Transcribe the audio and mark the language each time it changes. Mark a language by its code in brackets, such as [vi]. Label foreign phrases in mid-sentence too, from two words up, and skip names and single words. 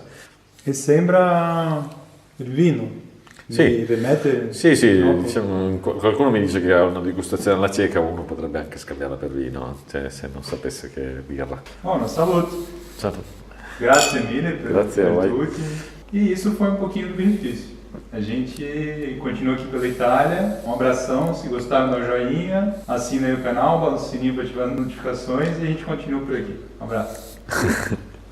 [it] E sembra il vino. Sì, rimette sì, diciamo, qualcuno mi dice che ha una degustazione alla cieca, uno potrebbe anche scambiarla per vino, cioè se non sapesse che è birra. Buona salute. Salute. Grazie mille Grazie a voi. tutti. [pt] E isso foi um pouquinho do benefício. A gente continua aqui pela Itália. Um abração, se gostaram, dá um joinha, assina aí o canal, balança o sininho para ativar as notificações e a gente continua por aqui. Um abraço.